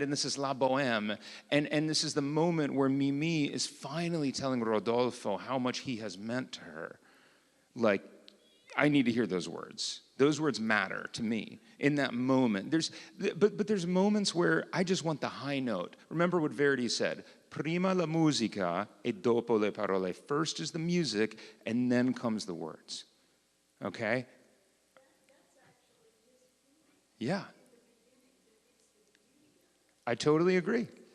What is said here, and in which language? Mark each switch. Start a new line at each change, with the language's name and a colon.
English: And this is La Bohème, and this is the moment where Mimi is finally telling Rodolfo how much he has meant to her. Like, I need to hear those words. Those words matter to me in that moment. But there's moments where I just want the high note. Remember what Verdi said:
Italian: prima la musica e dopo le parole.
English: First is the music, and then comes the words. Okay? Yeah. I totally agree.